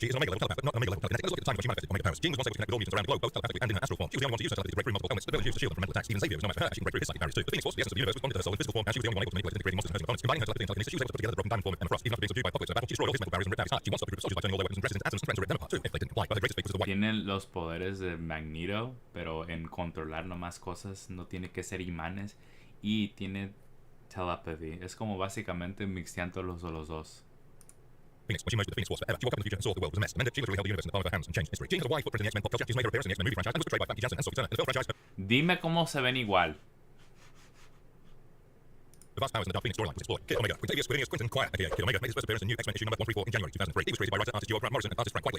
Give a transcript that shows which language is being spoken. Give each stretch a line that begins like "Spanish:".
English: She is an Omega level telepath, but not an Omega level telekinetic. Let's look at the time when she manifested Omega powers. Jean was once able to connect with all mutants around the globe, both telepathically and in her astral form. She was the only one to use her telepathy to break through multiple elements. The ability used to shield them from mental attacks. Even Xavier was no match for her. She can break through his psychic barriers too. The Phoenix Force, the essence of the universe, responded to her soul in physical form, and she was the only one able to manipulate and integrate monsters and hurting opponents. Combining her telepathy and telekinesis, she was able to put together the broken diamond form and the frost. Even after being subdued by apocalypse in battle, she destroyed all his mental barriers and ripped out his heart. She once stopped a group of soldiers by turning all their weapons and dresses into atoms and threatened to rip them apart too, if they didn't comply. But her greatest fate was the white.
Spanish: Tiene los poderes de Magneto, pero en controlar nomás cosas, no tiene que ser imanes. Y tiene telepathy. Es como básicamente mixteando los dos.
English: Phoenix, when she merged with the Phoenix Force forever, she woke up in the future and saw the world was a mess. Amanda, she literally held the universe in the palm of her hands and changed history. Jean has a wide footprint in the X-Men pop culture. She's made her appearance in the X-Men movie franchise and was portrayed by Famke Janssen and Sophie Turner in the film franchise.
Spanish: Dime cómo se ven igual.
English: The vast powers in the Dark Phoenix storyline was explored. Kid Omega, when Xavier Squidinius Quinton Quire, aka Kid Omega, made his first appearance in New X-Men issue number 134 in January 2003. He was created by writer-artist duo Grant Morrison and artist Frank Whiteley.